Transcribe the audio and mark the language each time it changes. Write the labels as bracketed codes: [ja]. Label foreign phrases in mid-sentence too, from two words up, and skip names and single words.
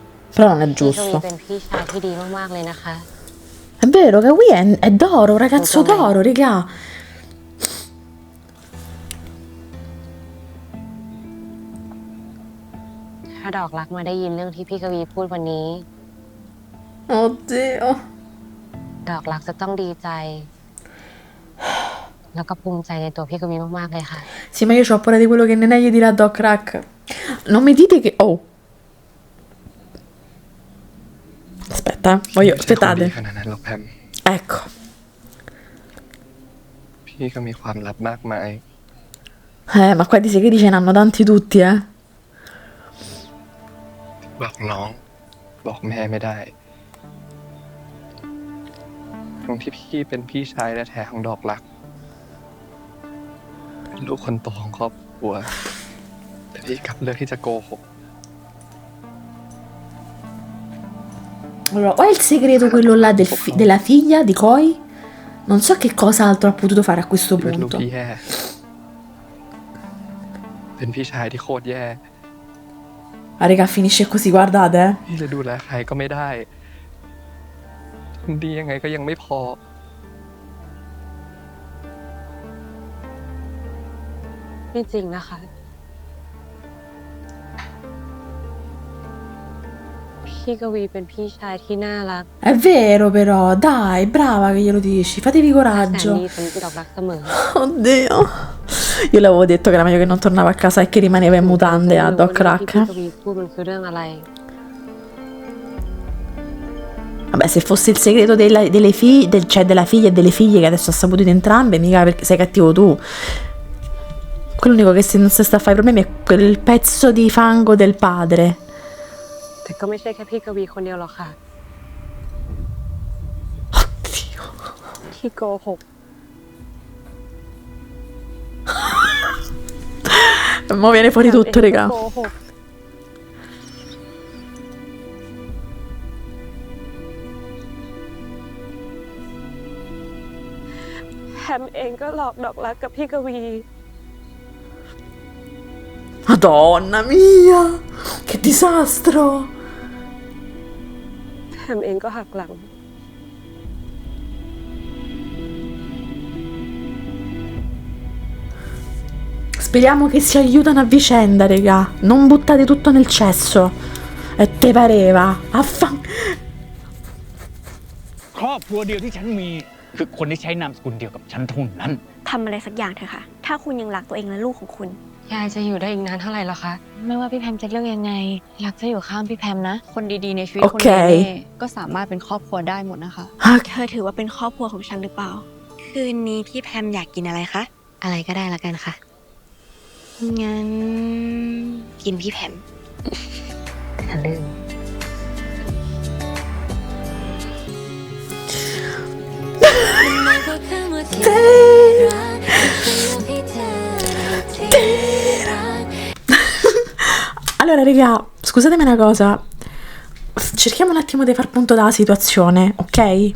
[it] però non è [th] พี่กวี [it] giusto. [th] เป็นพี่ชายที่ดีมากๆเลยนะคะ [it] È vero, Kawi è d'oro, ragazzo d'oro, raga. [th] ถ้าดอกรักมาได้ยินเรื่องที่พี่กวีพูดวันนี้ [it] Oddio. [th] ดอกรักจะต้องดีใจ แล้วก็ภูมิใจในตัวพี่กวีมากๆเลยค่ะ [it] Sì, ma io ho paura di quello che Nenè gli dirà a Doc Rack. Non mi dite che... Oh. Aspetta, voglio... [th] ไม่ใช่คนดี [it] Aspettate. [th] ขนาดนั้นหรอกแพม [it] Ecco. [th] พี่ก็มีความลับมากมาย [it] Ma qua di segreti ce n'hanno tanti tutti, eh. [th] บอกน้อง บอกแม่ไม่ได้ตรงที่พี่เป็นพี่ชายแท้ๆของดอกรักเป็นลูกคนโตของครอบครัว แต่พี่กลับเลือกที่จะโกหก [it] Allora, o è il segreto quello là della figlia di Koi? Non so che cosa altro ha potuto fare a questo [th] พี่เป็นลูก [it] punto. [th] ที่แย่ เป็นพี่ชายที่โคตรแย่ [it] Ah, raga, finisce così, guardate, eh. [th] พี่จะดูแลใครก็ไม่ได้ทำดียังไงก็ยังไม่พอ ไม่จริงนะคะ พี่กวีเป็นพี่ชายที่น่ารัก [it] È vero però, dai, brava che glielo dici, fatevi [th] แสน [it] coraggio. [th] ดีสำหรับดอกรักเสมอ [it] Oddio. Io le avevo detto che era meglio che non tornava a casa e che rimaneva in mutande a Doc [th] ที่ [it] Rack. [th] พี่กวีพูดมันคือเรื่องอะไร [it] Vabbè, se fosse il segreto delle figlie, cioè della figlia e delle figlie che adesso ha saputo di entrambe, mica perché sei cattivo tu. Quell'unico che non si sta a fare i problemi è quel pezzo di fango del padre. [th] แต่ก็ไม่ใช่แค่พี่กวีคนเดียวหรอกค่ะ [it] Oddio. [th] ที่โกหก [it] Mo viene fuori tutto, [th] แถมเอง [it] raga. [th] ก็โกหกแฮมเองก็หลอกดอกรักกับพี่กวี [it] Madonna mia, che disastro. [th] แฮมเองก็หักหลัง [it] Speriamo che si aiutano a vicenda, raga. Non buttate tutto nel cesso. E te pareva? [th] ครอบครัวเดียวที่ฉันมี คือคนที่ใช้นามสกุลเดียวกับฉันเท่านั้น ทำอะไรสักอย่างเถอะค่ะ ถ้าคุณยังรักตัวเองและลูกของคุณ ยายจะอยู่ได้อีกนานเท่าไหร่หรอคะ ไม่ว่าพี่แพมจะเลือกยังไง รักจะอยู่ข้างพี่แพมนะ คนดีๆในชีวิต โอ คน เค เน่ๆก็สามารถเป็นครอบครัวได้หมดนะคะ เธอถือว่าเป็นครอบครัวของฉันหรือเปล่า คืนนี้พี่แพมอยากกินอะไรคะ อะไรก็ได้ละกันค่ะ งั้นกินพี่แพม อย่าลืม [it] Allora, raga, scusatemi una cosa. Cerchiamo un attimo di far punto dalla situazione, ok?